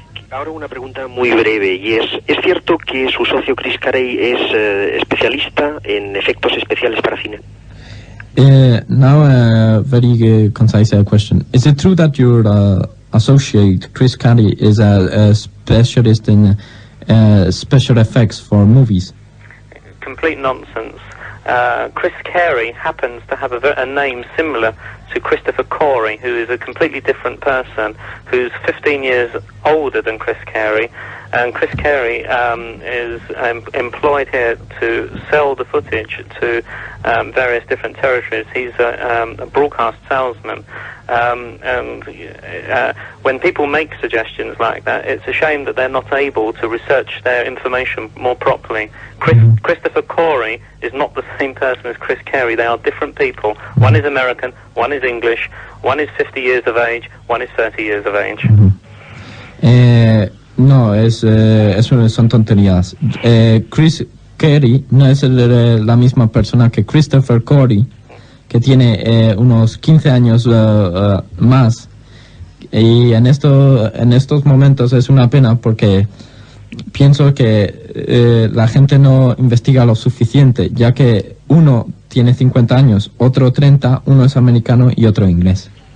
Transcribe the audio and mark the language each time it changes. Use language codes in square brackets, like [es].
[es] Ahora una pregunta muy breve, y ¿es cierto que su socio Chris Carey es especialista en efectos especiales para cine? [en] Now a very concise question. Is it true that your associate, Chris Carey, is a specialist in special effects for movies? Complete nonsense. Chris Carey happens to have a name similar to Christopher Corey, who is a completely different person, who's 15 years older than Chris Carey. And Chris Carey is employed here to sell the footage to various different territories. He's a broadcast salesman. And when people make suggestions like that, it's a shame that they're not able to research their information more properly. Christopher Corey is not the same person as Chris Carey. They are different people. One is American, one is English, one is 50 years of age, one is 30 years of age. [es] No, son tonterías. Chris Carey no es la misma persona que Christopher Corey, que tiene unos 15 años más. Y en estos momentos es una pena porque pienso que la gente no investiga lo suficiente, ya que uno tiene 50 años, otro 30, uno es americano y otro inglés.